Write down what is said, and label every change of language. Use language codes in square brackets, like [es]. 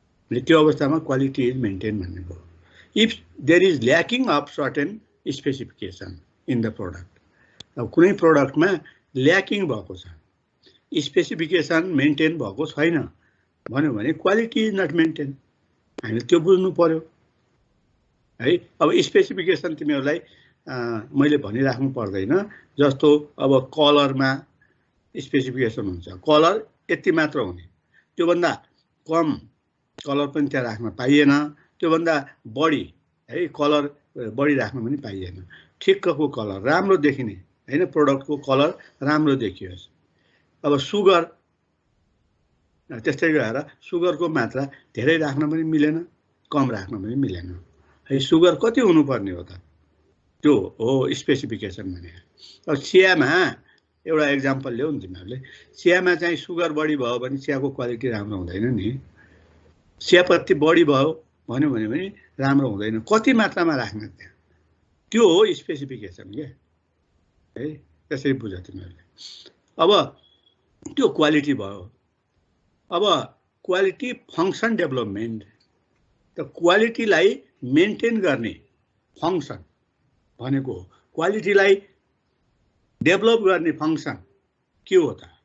[ne] त्यो अवस्थामा [en] quality is maintain [ne] भनेको [en] If there is lacking of certain specification in the product. [ne] अब कुनै प्रोडक्टमा ल्याकिङ भएको छ, स्पेसिफिकेसन मेन्टेन भएको छैन भन्यो भने [en] Quality is not maintain. [ne] हामीले त्यो बुझ्नु पर्यो है। अब स्पेसिफिकेसन तिमीहरूलाई मैले भनिराख्नु पर्दैन, जस्तो अब कलरमा स्पेसिफिकेसन हुन्छ, कलर यति मात्र हुने, त्योभन्दा कम कलर पनि त्यहाँ राख्न पाइएन, त्योभन्दा बढी है कलर बढी राख्न पनि पाइएन। ठिक्कको कलर राम्रो देखिने हैन, प्रोडक्टको कलर राम्रो देखियोस्। अब सुगर त्यस्तै गएर सुगरको मात्रा धेरै राख्न पनि मिलेन, कम राख्न पनि मिलेन है। सुगर कति हुनुपर्ने हो त, त्यो हो स्पेसिफिकेसन भने। अब चियामा एउटा एक्जाम्पल ल्याऊ नि तिमीहरूले, चियामा चाहिँ सुगर बढी भयो भने चियाको क्वालिटी राम्रो हुँदैन नि चियापत्ती बढी भयो भन्यो भने राम्रो हुँदैन। कति मात्रामा राख्ने त्यहाँ, त्यो हो स्पेसिफिकेसन के है। त्यसरी बुझ तिमीहरूले। अब त्यो क्वालिटी भयो। अब क्वालिटी फङ्सन डेभलपमेन्ट, त क्वालिटीलाई मेन्टेन गर्ने फङ्सन भनेको हो। क्वालिटीलाई डेभलप गर्ने फङ्सन के हो त?